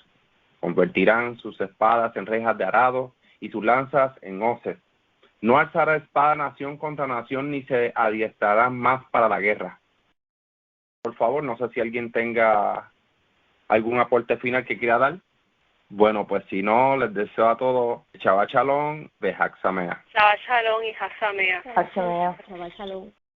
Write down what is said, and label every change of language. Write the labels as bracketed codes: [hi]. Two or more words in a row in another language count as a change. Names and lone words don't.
[es] Convertirán sus espadas en rejas de arado y sus lanzas en hoces. No alzará espada nación contra nación, ni se adiestrarán más para la guerra. Por favor, no sé si alguien tenga algún aporte final que quiera dar. Bueno, pues si no, les deseo a todos [he] שבת שלום, בחג שמח. שבת שלום y חג שמח. חג שמח. שבת שלום.